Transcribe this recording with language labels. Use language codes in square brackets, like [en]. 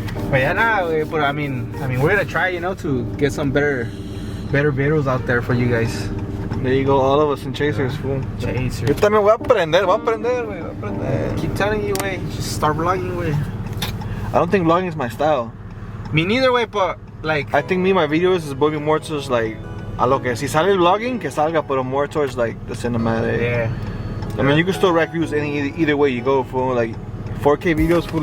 [en] But yeah, nah, but I mean, we're gonna try, you know, to get some better videos out there for you guys. There you go, all of us in Chasers, fool. Chaser. [es] Yo también voy a aprender, güey, voy a aprender. [en] Keep telling you, way. Just start vlogging, way. I don't think vlogging is my style. Me neither, way, but like. I think my videos is moving more towards like, [es] a lo que si sale el vlogging, que salga, pero [en] more towards like the cinematic. Yeah. I mean, you can still rack views either way you go, fool. Like 4K videos, fool.